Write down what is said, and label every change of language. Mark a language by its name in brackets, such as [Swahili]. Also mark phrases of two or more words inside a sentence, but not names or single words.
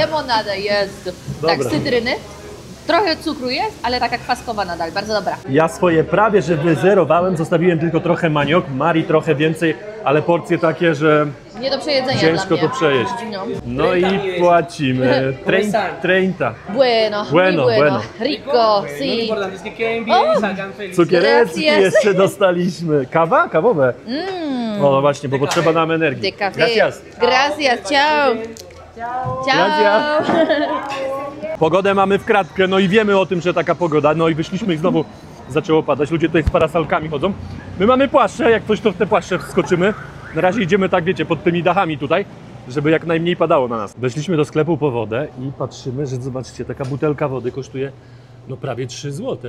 [Polish] Lemonadę jest. Tak, z cytryny. Trochę cukru jest, ale taka kwaskowa nadal, bardzo dobra. Ja swoje prawie że wyzerowałem, zostawiłem tylko trochę maniok, Mari trochę więcej, ale porcje takie, że Nie do przejedzenia ciężko dla mnie. to przejeść. No. No i płacimy 30. [Spanish] Bueno, Bueno, muy bueno. Rico, Lo sí. importante es que queden bien y salgan felices. [Polish] Cukiereczki [Spanish] Gracias. [Polish] jeszcze dostaliśmy. Kawa? Kawowe. O, no właśnie, bo potrzeba nam [Spanish] De [Polish] energii. [Spanish] café. Gracias. Gracias, ciao. Ciao. Gracias. [Polish] Pogodę mamy w kratkę, no i wiemy o tym, że taka pogoda, no i wyszliśmy i znowu zaczęło padać. Ludzie tutaj z parasolkami chodzą. My mamy płaszcze, jak coś to w te płaszcze wskoczymy. Na razie idziemy tak, wiecie, pod tymi dachami tutaj, żeby jak najmniej padało na nas. Weszliśmy do sklepu po wodę i patrzymy, że zobaczcie, taka butelka wody kosztuje no prawie 3 zł.